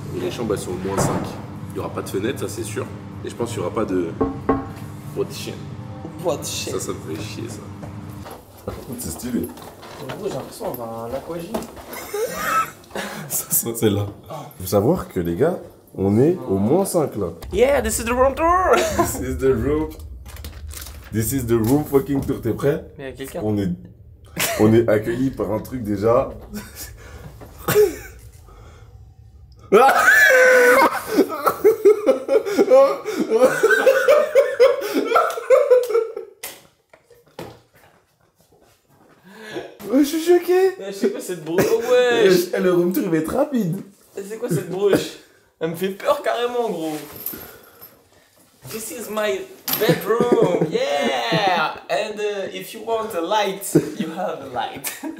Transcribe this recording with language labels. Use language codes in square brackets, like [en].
[fr] Et les chambres elles sont au moins 5. Il n'y aura pas de fenêtre, ça c'est sûr. Et je pense qu'il n'y aura pas de boîte de chien. [en] What shit. [fr] Ça me fait chier ça. C'est stylé. En gros, j'ai l'impression qu'on va à un aquagym. Ça c'est là. Faut savoir que les gars, on est au moins 5 là. [en] Yeah, this is the room tour. This is the room. This is the room fucking tour. [fr] T'es prêt? Mais il y a quelqu'un. On est accueillis par un truc déjà. Ouais, je suis choqué. Je sais pas cette brouche. Oh ouais. Le room tour il va être rapide. C'est quoi cette brouche? Elle me fait peur carrément, gros. [en] This is my bedroom. Yeah. And if you want a light, you have a light.